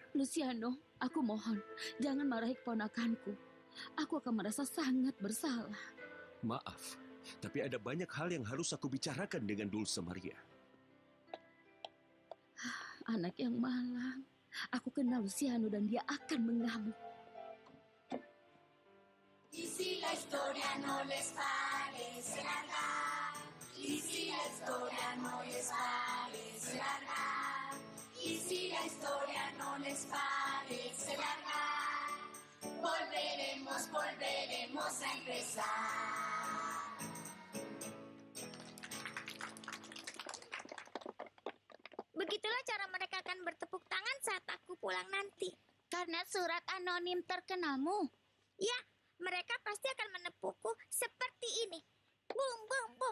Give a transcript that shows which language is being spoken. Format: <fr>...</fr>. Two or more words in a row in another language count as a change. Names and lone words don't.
<id>Luciano, aku mohon, jangan marahi keponakanku. Aku akan merasa sangat bersalah. Maaf, tapi ada banyak hal yang harus aku bicarakan dengan Dulce Maria. Anak yang malang. Aku kenal Luciano dan dia akan mengamuk.</id> <es>Y si la historia no les parece larga, y si la historia no les parece larga, y si la historia no les parece larga, volveremos a empezar.</es> <id>Begitulah cara mereka akan bertepuk tangan saat aku pulang nanti. Karena surat anonim terkenalmu. Ya, mereka pasti akan menepukku seperti ini. Bum, bum, bum.</id>